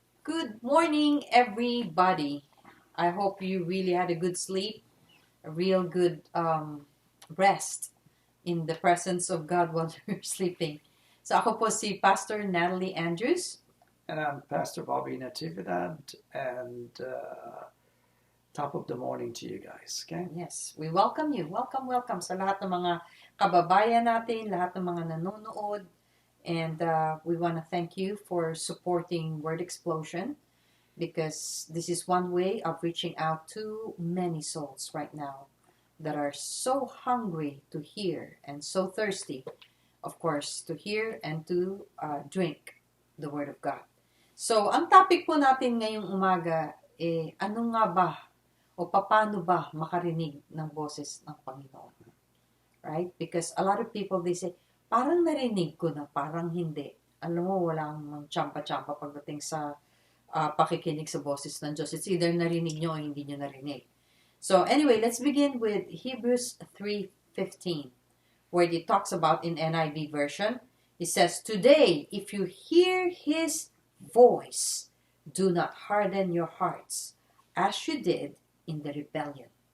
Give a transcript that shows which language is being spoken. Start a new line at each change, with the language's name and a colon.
English: Good morning, everybody. I hope you really had a good sleep, a real good rest in the presence of God while you're sleeping.
Filipino: So ako po si Pastor Natalie Andrews.
English: And I'm Pastor Bobby Natividad, and top of the morning to you guys, okay? Yes, we welcome you.
Filipino: Welcome sa lahat ng mga kababayan natin, lahat ng mga nanonood.
English: And we want to thank you for supporting Word Explosion because this is one way of reaching out to many souls right now that are so hungry to hear and so thirsty, of course, to hear and to drink the Word of God.
Filipino: So, ang topic po natin ngayong umaga, ano nga ba o paano ba makarinig ng boses ng Panginoon? Right?
English: Because a lot of people, they say,
Filipino: parang narinig ko na, parang hindi. Alam mo, walang champa-champa pagdating sa pakikinig sa boses ng Diyos.
English: It's either
Filipino: narinig nyo o hindi nyo narinig.
English: So anyway, let's begin with Hebrews 3:15, where it talks about in NIV version. It says, "Today, if you hear His voice, do not harden your hearts, as you did in the rebellion."